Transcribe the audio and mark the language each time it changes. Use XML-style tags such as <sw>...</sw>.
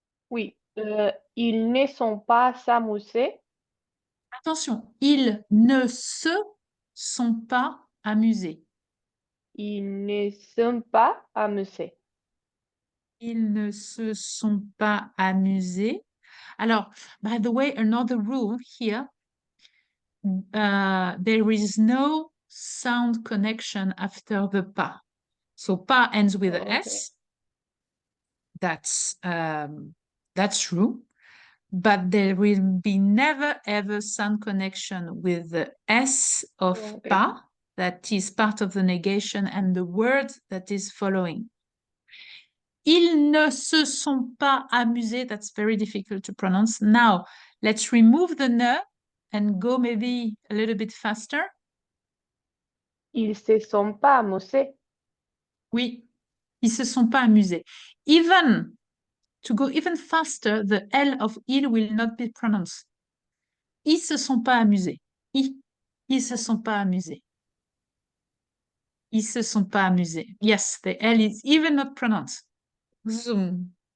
<fr>Oui. Ils ne sont pas s'amuser. Attention, ils ne se sont pas amusés. Ils ne sont pas amusés. Ils ne se sont pas amusés.</fr> <en>Alors, by the way, another rule here, there is no sound connection after the pas. So pas ends with Oh, a okay. S. That's true. But there will be never ever sound connection with the S of Oh, okay. pas, that is part of the negation, and the word that is following.</en> <fr>Ils ne se sont pas amusés.</fr> <en>That's very difficult to pronounce. Now, let's remove the ne and go maybe a little bit faster.</en> <fr>Ils se sont pas amusés. Oui, ils se sont pas amusés.</fr> <en>Even, to go even faster, the L of il will not be pronounced.</en> <fr>Ils se sont pas amusés. Ils se sont pas amusés. Ils se sont pas amusés.</fr> <en>Yes, the L is even not pronounced. Zoom.</en>